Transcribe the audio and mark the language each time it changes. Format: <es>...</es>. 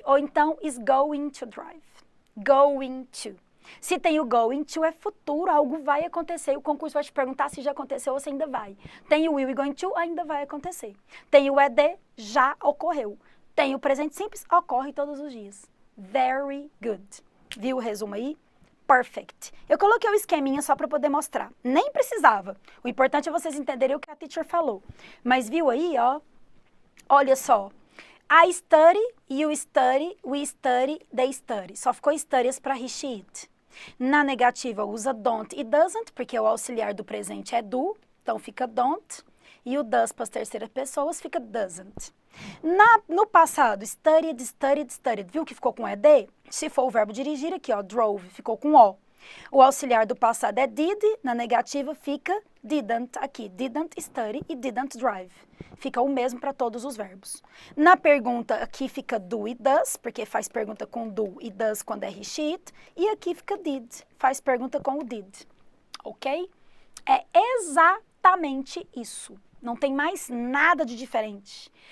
<pt>Ou então,</pt> <en>is going to drive. Going to.</en> <pt>Se tem o going to, é futuro, algo vai acontecer. O concurso vai te perguntar se já aconteceu ou se ainda vai. Tem o will e going to, ainda vai acontecer. Tem o ED, já ocorreu. Tem o presente simples, ocorre todos os dias.</pt> <en>Very good.</en> <pt>Viu o resumo aí?</pt> <en>Perfect.</en> <pt>Eu coloquei o esqueminha só para poder mostrar. Nem precisava. O importante é vocês entenderem o que a teacher falou. Mas viu aí, ó? Olha só.</pt> <en>I study, you study, we study, they study.</en> <pt>Só ficou studies para he, she, it. Na negativa usa don't e doesn't, porque o auxiliar do presente é do, então fica don't. E o does para as terceiras pessoas fica doesn't. No passado,</pt> <en>studied, studied, studied.</en> <pt>Viu que ficou com ED? Se for o verbo dirigir, aqui ó, drove, ficou com O. O auxiliar do passado é did, na negativa fica didn't aqui.</pt> <en>Didn't study e didn't drive.</en> <pt>Fica o mesmo para todos os verbos. Na pergunta, aqui fica do e does, porque faz pergunta com do e does quando é he, she, it. E aqui fica did, faz pergunta com o did. Ok? É exatamente isso. Não tem mais nada de diferente.</pt>